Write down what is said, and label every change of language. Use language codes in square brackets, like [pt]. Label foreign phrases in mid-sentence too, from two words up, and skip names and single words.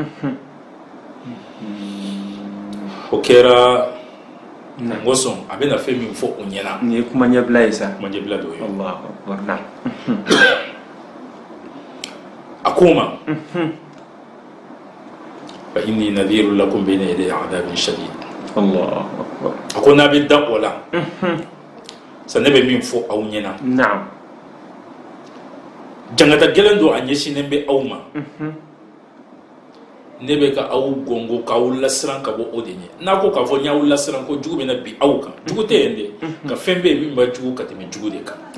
[bm] o kɛra n ko sɔn a bɛna fɛn min fɔ o ɲɛna nin ye kuma ɲɛbila ye sa kuma ɲɛbila dɔ ye a ko n ma [ar] فإني نذير لكم بين يدي عذاب شديد [bm] a ko n'a bɛ da o la sa ne bɛ min fɔ aw ɲɛna jangata gɛlɛn don a ɲɛsinnen bɛ aw ma ne bɛ ka aw gɔngɔ k'aw lasiran ka bɔ o de ɲɛ n'a ko k'a fɔ n y'aw lasiran ko jugu bɛna bi aw kan jugu tɛ yen dɛ nka fɛn bɛ yen min b'a jugu ka tɛmɛ jugu de kan